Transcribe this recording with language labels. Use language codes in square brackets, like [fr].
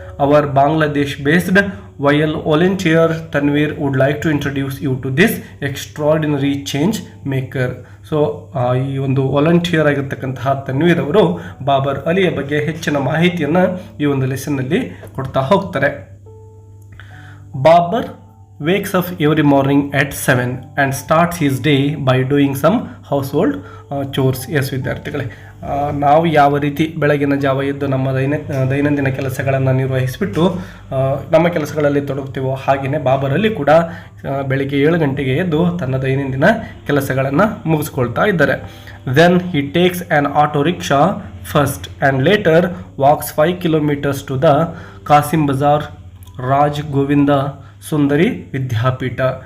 [en] Our Bangladesh based YL volunteer Tanveer would like to introduce you to this extraordinary change maker. [kn] So ಈ ಒಂದು volunteer ಆಗಿರ್ತಕ್ಕಂತಹ Tanveer ಅವರು ಬಾಬರ್ ಅಲಿಯ ಬಗ್ಗೆ ಹೆಚ್ಚಿನ ಮಾಹಿತಿಯನ್ನು ಈ ಒಂದು ಲೆಸನ್ನಲ್ಲಿ ಕೊಡ್ತಾ ಹೋಗ್ತಾರೆ. [en] Babar wakes up every morning at 7 and starts his day by doing some household chores. [kn] S ವಿದ್ಯಾರ್ಥಿಗಳೇ, ನಾವು ಯಾವ ರೀತಿ ಬೆಳಗಿನ ಜಾವ ಎದ್ದು ನಮ್ಮ ದೈನಂದಿನ ಕೆಲಸಗಳನ್ನು ನಿರ್ವಹಿಸಿಬಿಟ್ಟು ನಮ್ಮ ಕೆಲಸಗಳಲ್ಲಿ ತೊಡಗ್ತೀವೋ ಹಾಗೆಯೇ ಬಾಬರಲ್ಲಿ ಕೂಡ ಬೆಳಿಗ್ಗೆ 7 ಗಂಟೆಗೆ ಎದ್ದು ತನ್ನ ದೈನಂದಿನ ಕೆಲಸಗಳನ್ನು ಮುಗಿಸ್ಕೊಳ್ತಾ ಇದ್ದಾರೆ. [en] Then he takes an auto rickshaw first and later walks 5 kilometers to the Kasim Bazar Raj Govinda Sundari Vidyapeeth.